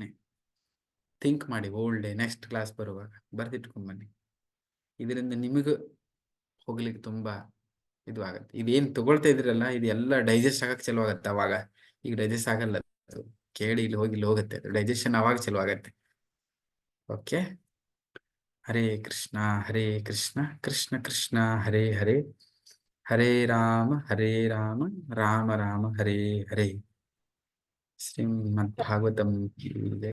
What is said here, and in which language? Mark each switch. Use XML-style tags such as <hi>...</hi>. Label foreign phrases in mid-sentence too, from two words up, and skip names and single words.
<kn>ಥಿಂಕ್ ಮಾಡಿ,</kn> <en>old day next class</en> <kn>ಬರುವಾಗ ಬರ್ದಿಟ್ಕೊಂಡ್ಬನ್ನಿ. ಇದರಿಂದ ನಿಮಗೂ ಹೋಗ್ಲಿಕ್ಕೆ ತುಂಬಾ ಇದು ಆಗತ್ತೆ. ಇದೇನು ತಗೊಳ್ತಾ ಇದ್ರಲ್ಲ, ಇದೆಲ್ಲ ಡೈಜೆಸ್ಟ್ ಆಗಕ್ಕೆ ಚಲೋ ಆಗತ್ತೆ ಅವಾಗ. ಈಗ ಡೈಜೆಸ್ಟ್ ಆಗಲ್ಲ, ಕೇಳಿ ಇಲ್ಲಿ ಹೋಗುತ್ತೆ. ಅದು ಡೈಜೆಷನ್ ಅವಾಗ ಚಲೋ ಆಗತ್ತೆ. ಓಕೆ,</kn> <sa>ಹರೇ ಕೃಷ್ಣ ಕೃಷ್ಣ ಕೃಷ್ಣ ಹರೇ ಹರೇ, ಹರೇ ರಾಮ ರಾಮ ರಾಮ ಹರೇ ಹರೇ.</sa> <hi>श्रीमद् भागवतम् की जय.</hi>